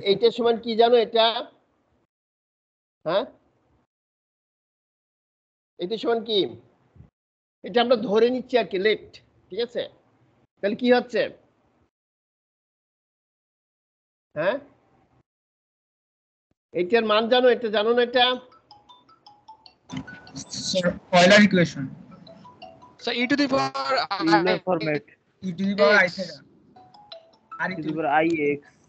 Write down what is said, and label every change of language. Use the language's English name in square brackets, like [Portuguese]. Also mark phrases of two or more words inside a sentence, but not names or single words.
[Bangla] এইটার সমান কি জানো এটা? হ্যাঁ, এটার সমান কি? এটা আমরা ধরে নিচ্ছি আর কি, লেফট, ঠিক আছে। তাহলে কি হচ্ছে? হ্যাঁ, এটার মান জানো? এটা জানো না? এটা [English] sir, Euler equation. So e to the power Euler format. E to the power I x. theta. R to the power ix.